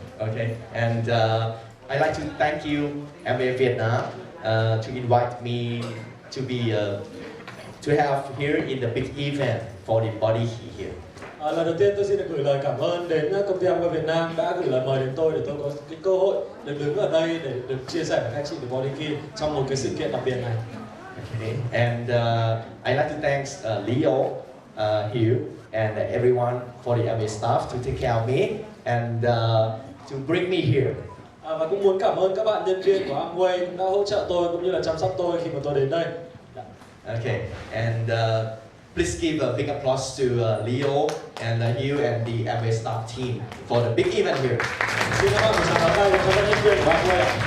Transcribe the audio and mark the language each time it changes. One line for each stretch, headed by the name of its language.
English: Okay, and I'd like to thank you, MBA Vietnam, to invite me to be to have here in the big event for the body heat here.
Vietnamese: Lần đầu tiên tôi xin được gửi lời cảm ơn đến công ty MBA Việt Nam đã gửi lời mời đến tôi để tôi có cái cơ hội được đứng ở đây để được chia sẻ với các chị về body key trong một cái sự kiện đặc biệt này.
English: Okay, and I'd like to thank Leo here and everyone for the MBA staff to take care of me and to bring me here.
Vietnamese: Và cũng muốn cảm ơn các bạn nhân viên của Amway cũng đã hỗ trợ tôi cũng như là chăm sóc tôi khi mà tôi đến đây.
English: Okay, and please give a big applause to Leo and you and the MBA staff team for the big event here.
Vietnamese: Xin các bạn một tràng pháo tay cho các nhân viên của Amway.